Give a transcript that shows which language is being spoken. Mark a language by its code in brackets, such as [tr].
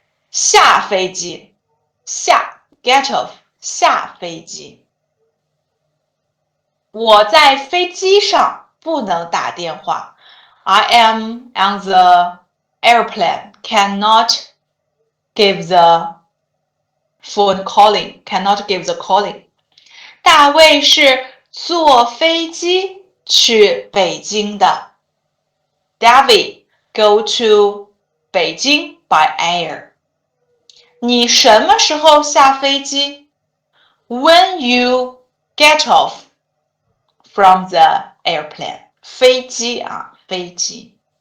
[zh] 下飞机下 [en] get off [zh] 下飞机我在飞机上不能打电话 [en] I am on the airplane. Cannot give the phone calling. Cannot give the calling. [zh] 大卫是坐飞机去北京的。 [en] David go to 北京 by air. [zh] 你什么时候下飞机？ [en] When you get off from the airplane. [zh] 飞机啊，飞机。